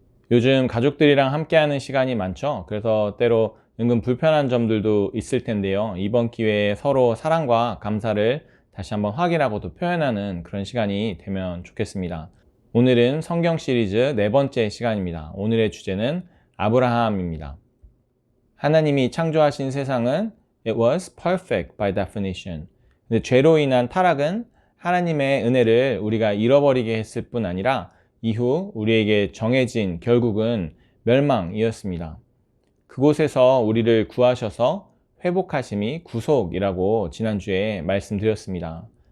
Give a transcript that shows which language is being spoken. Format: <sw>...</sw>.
<ko>요즘 가족들이랑 함께하는 시간이 많죠. 그래서 때로 은근 불편한 점들도 있을 텐데요. 이번 기회에 서로 사랑과 감사를 다시 한번 확인하고 또 표현하는 그런 시간이 되면 좋겠습니다. 오늘은 성경 시리즈 4번째 시간입니다. 오늘의 주제는 아브라함입니다. 하나님이 창조하신 세상은</ko> <en>It was perfect by definition.</en> <ko>근데 죄로 인한 타락은 하나님의 은혜를 우리가 잃어버리게 했을 뿐 아니라 이후 우리에게 정해진 결국은 멸망이었습니다. 그곳에서 우리를 구하셔서 회복하심이 구속이라고 지난주에 말씀드렸습니다.</ko>